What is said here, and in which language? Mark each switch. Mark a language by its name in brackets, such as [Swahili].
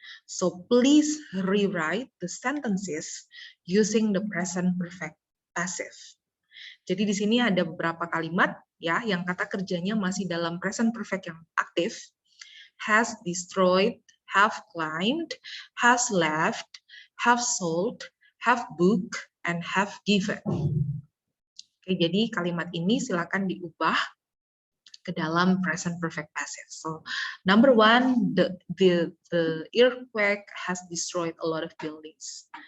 [English] So please rewrite the sentences using the present perfect passive. [Indonesian] Jadi di sini ada beberapa kalimat ya yang kata kerjanya masih dalam present perfect yang aktif. [English] Has destroyed, have climbed, has left, have sold, have booked, and have given. [Indonesian] Oke, jadi kalimat ini silakan diubah ke dalam present perfect passive. [English] So, number 1, the earthquake has destroyed a lot of buildings.